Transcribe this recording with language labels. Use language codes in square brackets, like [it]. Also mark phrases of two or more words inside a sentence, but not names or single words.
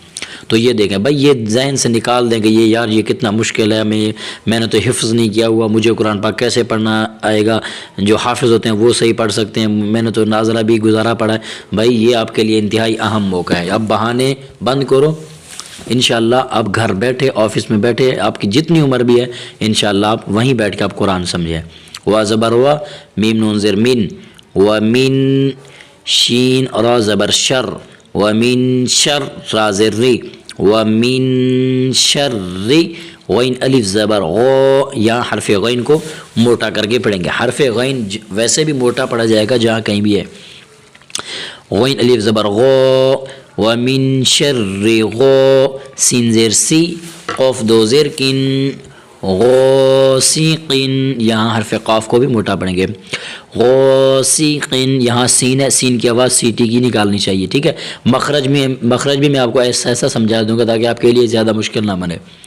[ur] تو یہ دیکھیں بھائی، یہ ذہن سے نکال دیں کہ یہ یار یہ کتنا مشکل ہے، میں نے تو حفظ نہیں کیا ہوا، مجھے قرآن پاک کیسے پڑھنا آئے گا؟ جو حافظ ہوتے ہیں وہ صحیح پڑھ سکتے ہیں، میں نے تو نازلہ بھی گزارا پڑھا ہے۔ بھائی یہ آپ کے لیے انتہائی اہم موقع ہے، اب بہانے بند کرو۔ انشاءاللہ آپ گھر بیٹھے، آفس میں بیٹھے، آپ کی جتنی عمر بھی ہے انشاءاللہ آپ وہیں بیٹھ کے آپ قرآن سمجھیں۔ وا زبر وا، میم نون زیر من، و من، شین را زبر شر، و من شر را زر ری، و من شر غین الف زبر غو، یہاں حرف غین کو موٹا کر کے پڑھیں گے۔ حرف غین ویسے بھی موٹا پڑھا جائے گا جہاں کہیں بھی ہے، غین الف زبر غو، ومن شر غو، سین زیر سی، قوف دو زیر کن، غوسیقن، یہاں حرف قاف کو بھی موٹا پڑھیں گے۔ غوسیقن، یہاں سین ہے، سین کی آواز سی ٹی کی نکالنی چاہیے، ٹھیک ہے۔ مخرج بھی میں آپ کو ایسا سمجھا دوں گا تاکہ آپ کے لیے زیادہ مشکل نہ بنے۔